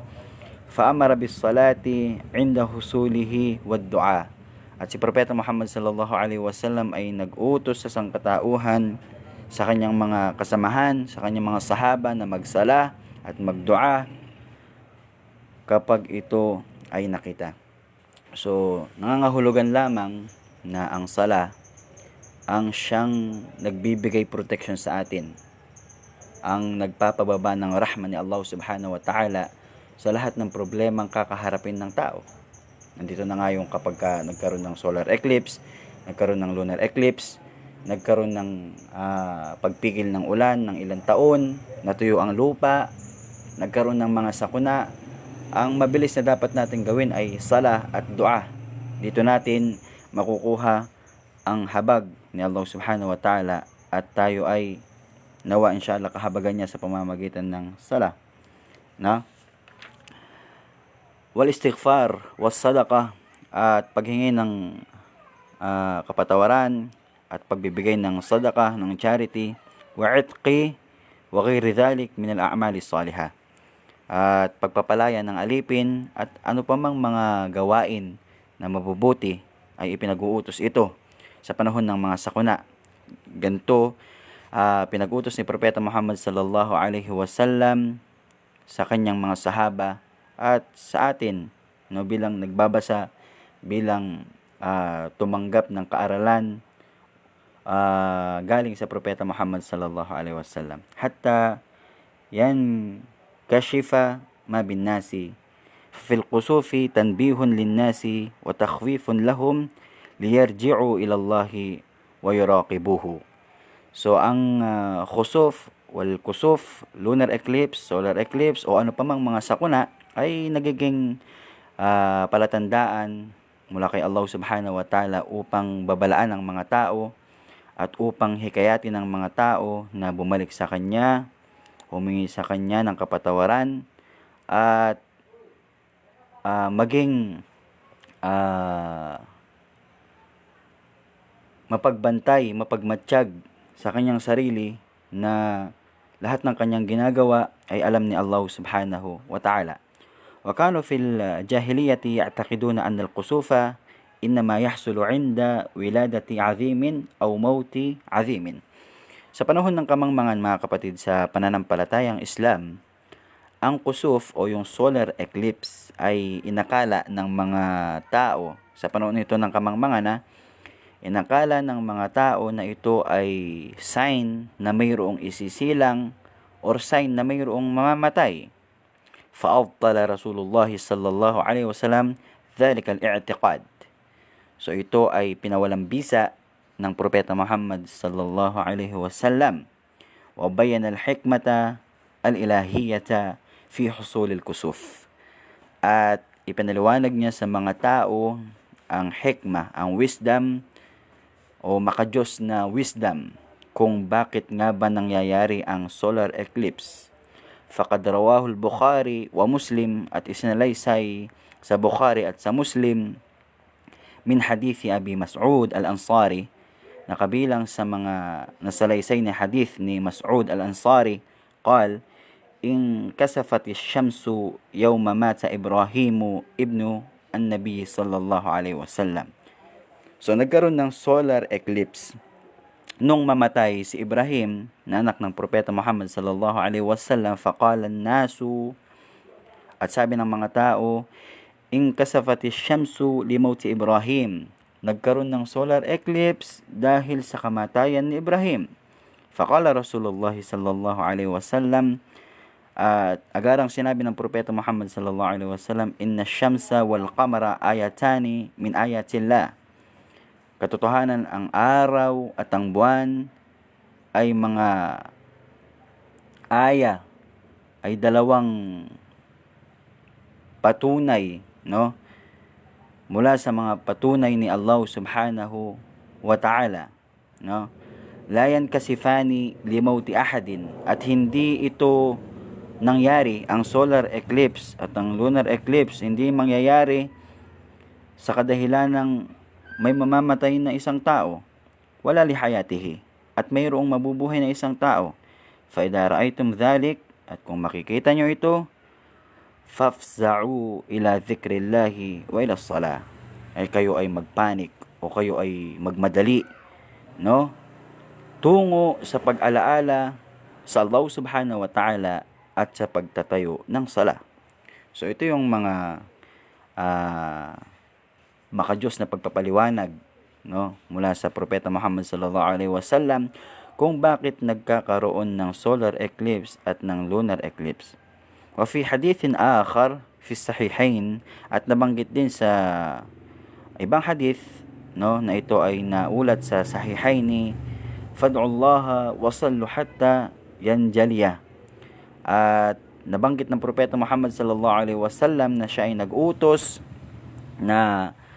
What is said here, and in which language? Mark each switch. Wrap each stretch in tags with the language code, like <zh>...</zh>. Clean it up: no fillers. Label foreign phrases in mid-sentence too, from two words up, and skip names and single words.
<ar>فأمر بالصلاة عند حصوله والدعاء,</ar> <tl>at si Propeta Muhammad</tl> <ar>صلى الله عليه وسلم</ar> <tl>ay nag-utos sa sangkatauhan, sa kanyang mga kasamahan, sa kanyang mga sahaba, na magsala at magdua kapag ito ay nakita. So, nangangahulugan lamang na ang sala ang siyang nagbibigay protection sa atin, ang nagpapababa ng rahman ni Allah</tl> <ar>سبحانه وتعالى</ar> <tl>sa lahat ng problemang kakaharapin ng tao. Nandito na nga yung kapag nagkaroon ng</tl> <en>solar eclipse,</en> <tl>nagkaroon ng</tl> <en>lunar eclipse,</en> <tl>nagkaroon ng pagpigil ng ulan ng ilang taon, natuyo ang lupa, nagkaroon ng mga sakuna. Ang mabilis na dapat natin gawin ay sala at dua. Dito natin makukuha ang habag ni Allah</tl> <ar>سبحانه وتعالى,</ar> <tl>at tayo ay nawa inshallah kahabagan niya sa pamamagitan ng sala.</tl> <ar>والاستغفار والصدقة,</ar> <tl>at paghingi ng kapatawaran at pagbibigay ng sadaqah, ng charity,</tl> <ar>والعتق وغير ذلك من الأعمال الصالحة,</ar> <tl>at pagpapalaya ng alipin at ano pa mang mga gawain na mabubuti ay ipinag-uutos ito sa panahon ng mga sakuna. Ganito pinag-utos ni Propeta Muhammad</tl> <ar>صلى الله عليه وسلم</ar> <tl>sa kanyang mga sahaba at sa atin, bilang nagbabasa, bilang tumanggap ng kaaralan galing sa Propeta Muhammad</tl> <ar>صلى الله عليه وسلم. حتى ينكشف ما بالناس في الكسوف تنبيه للناس وتخويف لهم ليرجعوا إلى الله ويراقبوه.</ar> <tl>So ang</tl> <ar>خسوف والكسوف,</ar> <en>lunar eclipse, solar eclipse,</en> <tl>o ano pa mang mga sakuna ay nagiging palatandaan mula kay Allah</tl> <ar>سبحانه وتعالى</ar> <tl>upang babalaan ang mga tao at upang hikayatin ng mga tao na bumalik sa Kanya, humingi sa Kanya ng kapatawaran, at maging mapagbantay, mapagmatsyag sa kanyang sarili na lahat ng kanyang ginagawa ay alam ni Allah</tl> <ar>سبحانه وتعالى. وكانوا في الجاهلية يعتقدون أن الكسوف إنما يحصل عند ولادة عظيم أو موت عظيم.</ar> <tl>Sa panahon ng kamangmangan, mga kapatid, sa pananampalatayang Islam, ang kusuf o yung</tl> <en>solar eclipse</en> <tl>ay inakala ng mga tao sa panahon nito ng kamangmangan, inakala ng mga tao na ito ay sign na mayroong isisilang or sign na mayroong mamamatay.</tl> <ar>فأبطل رسول الله صلى الله عليه وسلم ذلك الاعتقاد.</ar> <tl>So ito ay pinawalang bisa ng Propeta Muhammad</tl> <ar>صلى الله عليه وسلم. وبين الحكمة الإلهية في حصول الكسوف.</ar> <tl>At ipinaliwanag niya sa mga tao ang hikmah, ang wisdom o makadiyos na wisdom kung bakit nga ba nangyayari ang</tl> <en>solar eclipse.</en> <ar>فقد رواه البخاري ومسلم,</ar> <tl>at isinalaysay sa Bukhari at sa Muslim,</tl> <ar>من حديث أبي مسعود الأنصاري,</ar> <tl>na kabilang sa mga nasalaysay na hadith ni Mas'ud al-Ansari,</tl> <ar>قال انكسفت الشمس يوم مات إبراهيم ابن النبي صلى الله عليه وسلم.</ar> <tl>So nagkaroon ng</tl> <en>solar eclipse</en> <tl>nung mamatay si Ibrahim, na anak ng propeta Muhammad</tl> <ar>صلى الله عليه وسلم. فقال الناس,</ar> <tl>at sabi ng mga tao,</tl> <ar>انكسفت الشمس لموت إبراهيم,</ar> <tl>nagkaroon ng</tl> <en>solar eclipse</en> <tl>dahil sa kamatayan ni Ibrahim.</tl> <ar>فقال رسول الله صلى الله عليه وسلم,</ar> <tl>at agarang sinabi ng propeta Muhammad</tl> <ar>صلى الله عليه وسلم إن الشمس والقمر آيتان من آيات الله,</ar> <tl>katotohanan ang araw at ang buwan ay mga aya, ay dalawang patunay, no, mula sa mga patunay ni Allah</tl> <ar>سبحانه وتعالى,</ar> <tl>no.</tl> <ar>لا ينكسفان لموت أحد,</ar> <tl>at hindi ito nangyari, ang</tl> <en>solar eclipse</en> <tl>at ang</tl> <en>lunar eclipse</en> <tl>hindi mangyayari sa kadahilan ng may mamamatay na isang tao,</tl> <ar>ولا لحياته,</ar> <tl>at mayroong mabubuhay na isang tao.</tl> <ar>فإذا رأيتم ذلك,</ar> <tl>at kung makikita nyo ito,</tl> <ar>فافزعوا إلى ذكر الله وإلى الصلاة,</ar> <tl>ay kayo ay magpanik o kayo ay magmadali, no, tungo sa pag-alaala sa Allah</tl> <ar>سبحانه وتعالى</ar> <tl>at sa pagtatayo ng sala. So ito yung mga makajos na pagpapaliwanag, no, mula sa propeta Muhammad</tl> <ar>صلى الله عليه وسلم</ar> <tl>kung bakit nagkakaroon ng</tl> <en>solar eclipse</en> <tl>at ng</tl> <en>lunar eclipse.</en> <ar>وفي حديث آخر في الصحيحين,</ar> <tl>at nabanggit din sa ibang hadith, no, na ito ay naulat sa sahihaini,</tl> <ar>فادعوا الله وصلوا حتى ينجلي,</ar> <tl>at nabanggit ng propeta Muhammad</tl> <ar>صلى الله عليه وسلم</ar> <tl>na siya ay nag-utos na</tl>